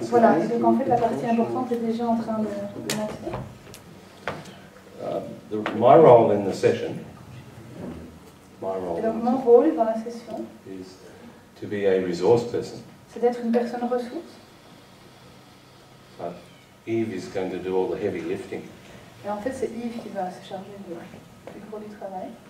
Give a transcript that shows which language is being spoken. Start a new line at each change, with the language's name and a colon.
French: Voilà, et donc en fait la partie importante est déjà en train de commencer.
English: My role in the session,
French: et donc mon rôle dans la session,
English: is to be a resource person.
French: C'est d'être une personne ressource.
English: Eve is going to do all the heavy lifting.
French: Et en fait c'est Yves qui va se charger du gros du travail.